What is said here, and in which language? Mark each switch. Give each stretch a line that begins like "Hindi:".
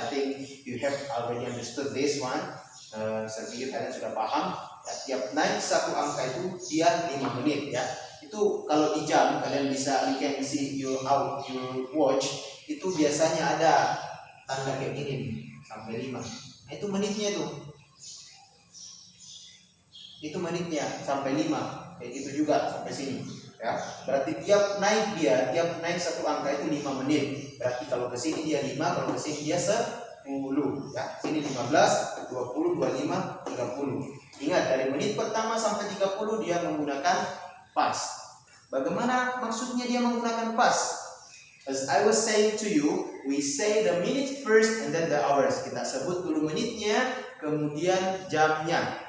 English: I think you have already understood this one.
Indonesian: Saya pikir kalian sudah paham, ya. Tiap naik satu angka itu dia 5 menit, ya. Itu kalau di jam kalian bisa,
English: you can see your watch,
Indonesian: itu biasanya ada tanda kayak gini sampai 5. Nah, itu menitnya tuh. Itu menitnya sampai 5, kayak gitu juga sampai sini, ya. Berarti tiap naik satu angka itu 5 menit. Berarti kalau ke sini dia 5, kalau ke sini dia 10, ya. Sini 15, 20, 25, 30. Ingat, dari menit pertama sampai 30 dia menggunakan past. Bagaimana maksudnya dia menggunakan past?
English: As I was saying to you, we say the minute first and then the hours.
Indonesian: Kita sebut dulu menitnya, kemudian jamnya.